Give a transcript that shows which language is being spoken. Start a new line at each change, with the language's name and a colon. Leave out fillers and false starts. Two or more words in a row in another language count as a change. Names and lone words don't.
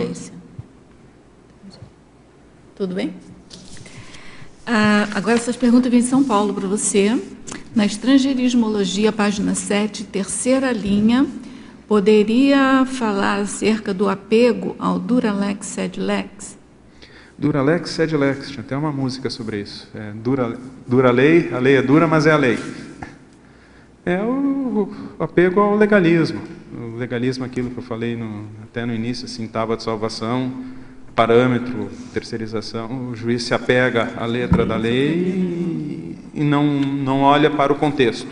Portuguese: tendência. Tudo bem? Agora, essas perguntas vêm de São Paulo para você. Na estrangeirismologia, página 7, terceira linha, poderia falar acerca do apego ao
Latin: Duralex sed lex? Duralex sed lex,
Portuguese: tinha até uma música sobre isso. Dura lei, a lei é dura, mas é a lei. É o apego ao legalismo. O legalismo, aquilo que eu falei até no início, assim, tábua de salvação, parâmetro, terceirização. O juiz se apega à letra da lei e não olha para o contexto.